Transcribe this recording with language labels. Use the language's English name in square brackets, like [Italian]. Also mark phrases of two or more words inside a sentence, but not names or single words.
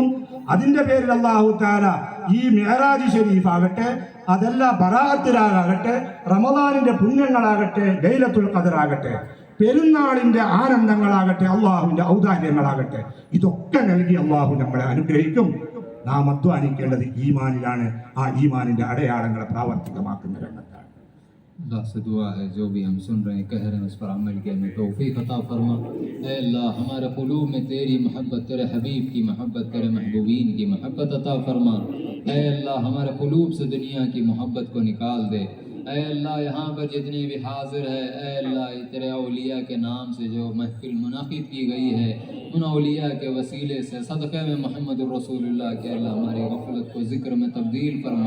[Malayalam] അതിന്റെ പേരിൽ അള്ളാഹു തആല ഈ മിഅ്റാജ് ഷരീഫ് ആകട്ടെ, അതല്ല ബറാഅത്തിലാകട്ടെ, റമദാനിന്റെ പുണ്യങ്ങളാകട്ടെ, ലൈലത്തുൽ ഖദർ ആകട്ടെ, പെരുന്നാളിന്റെ ആനന്ദങ്ങളാകട്ടെ, അള്ളാഹുവിന്റെ ഔദാര്യങ്ങളാകട്ടെ, ഇതൊക്കെ നൽകി അള്ളാഹു നമ്മളെ അനുഗ്രഹിക്കും. നാം അധ്വാനിക്കേണ്ടത് ഈമാനിലാണ്. ആ ഈമാനിന്റെ അടയാളങ്ങളെ പ്രാവർത്തികമാക്കുന്ന രംഗത്താണ്. [Urdu] اللہ سے دعا ہے جو بھی ہم سن رہے ہیں کہہ رہے ہیں اس پر عمل کے ہمیں توفیق عطا فرما. اے اللہ ہمارے قلوب میں تیری محبت، تیرے حبیب کی محبت، تیرے محبوبین کی محبت عطا فرما. اے اللہ ہمارے قلوب سے دنیا کی محبت کو نکال دے. اے اللہ یہاں پر جتنے بھی حاضر ہے، اے اللہ تیرے اولیاء کے نام سے جو محفل منعقد کی گئی ہے، ان اولیاء کے وسیلے سے صدقے میں محمد الرسول اللہ کے اللہ ہماری غفلت کو ذکر میں تبدیل فرما.